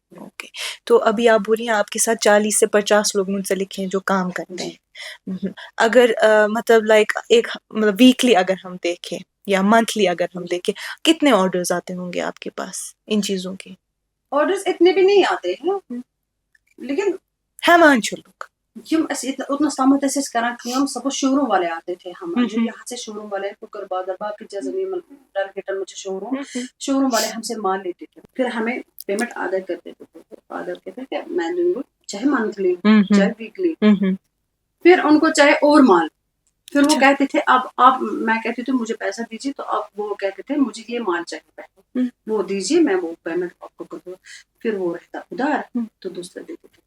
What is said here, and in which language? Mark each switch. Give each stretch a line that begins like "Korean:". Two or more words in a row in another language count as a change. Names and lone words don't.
Urdu: اوکے, تو ابھی آپ بول رہی ہیں آپ کے ساتھ 40 سے 50 لوگ منسلک ہیں جو کام کرتے ہیں. اگر مطلب لائک ایک مطلب ویکلی اگر ہم دیکھیں یا منتھلی اگر ہم دیکھیں, کتنے آرڈرز آتے ہوں گے آپ کے پاس ان چیزوں کے؟ آرڈرز اتنے بھی نہیں آتے ہیں, لیکن
Kashmiri: ہیوان چھُ لوگ یم اتنس تامت ٲسۍ أسۍ کران کٲم,
Urdu: سپوز شو روم والے آتے تھے ہم جو یہاں سے شو روم والے ٹکر بازار باقی جیسے ڈل گیٹن میں شو روم والے ہم سے مال لیتے تھے, پھر ہمیں پیمنٹ آدھا کرتے تھے, آدھا کہتے کہ میں دوں گا چاہے منتھلی چاہے ویکلی, پھر ان کو چاہے اور مال, پھر وہ کہتے تھے اب آپ, میں کہتی تھی مجھے پیسہ دیجیے, تو آپ وہ کہتے تھے مجھے یہ مال چاہیے پہلے, وہ دیجیے میں وہ پیمنٹ آپ کو کر دوں, پھر وہ رہتا ادھار تو دوسرے دیتے تھے.